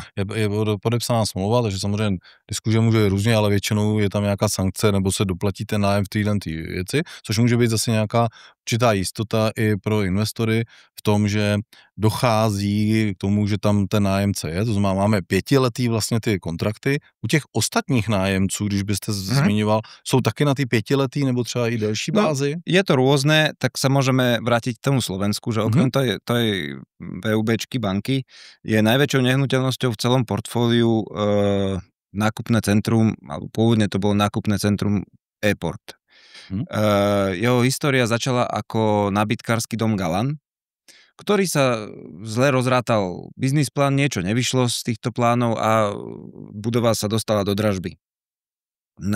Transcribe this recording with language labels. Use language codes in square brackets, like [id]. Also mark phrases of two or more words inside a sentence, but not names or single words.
[cs] Je podepsaná smlouva, takže samozřejmě diskuze může být různě, ale většinou je tam nějaká sankce, nebo se doplatí ten nájem v téhle věci, což může být zase nějaká určitá jistota i pro investory v tom, že dochází k tomu, že tam ten nájemce je, to znamená, máme 5letý vlastně ty kontrakty. U těch ostatních nájemců, když byste zmiňoval, jsou taky na ty 5letý nebo třeba i delší bázi? [sk] Je to rôzne, tak sa môžeme vrátiť k tomu Slovensku, že okrem tej VUBčky banky je najväčšou nehnuteľnosťou v celom portfóliu nákupné centrum, alebo pôvodne to bolo nákupné centrum Airport. Jeho história začala ako nábytkársky dom Galan, ktorý sa zle rozrátal biznisplán, niečo nevyšlo z týchto plánov a budova sa dostala do dražby.